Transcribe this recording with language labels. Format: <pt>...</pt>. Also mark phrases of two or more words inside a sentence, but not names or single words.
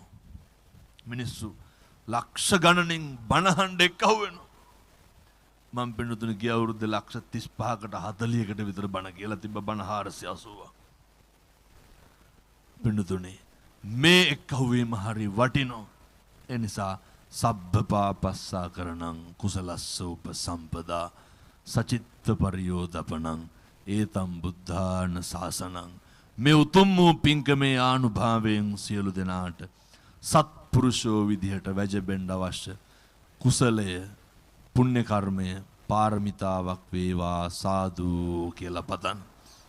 <si>මිනිස්සු ලක්ෂ ගණනින් බණහඬ එක්කහුව වෙනවා. මම පින්නතුනි ගිය අවුරුද්ද ලක්ෂ 35කට 40කට විතර බණ කියලා තිබ්බ, බණ 480ක්. පින්නතුනි මේ එක්කහුවීම හරි වටිනෝ. ඒ නිසා</si> <pi>සබ්බපාපස්සා කරණං කුසලස්ස උපසම්පදා සචිත්ත පරියෝදපණං ඒතම් බුද්ධාන ශාසනං.</pi> <si>මේ උතුම් වූ පින්කමේ ආනුභාවයෙන් සියලු දෙනාට සත්පුරුෂෝ විදිහට වැජබෙන්න අවශ්‍ය කුසලය, පුණ්‍ය කර්මය පාරමිතාවක් වේවා සාදු කියලා පතන්.</si>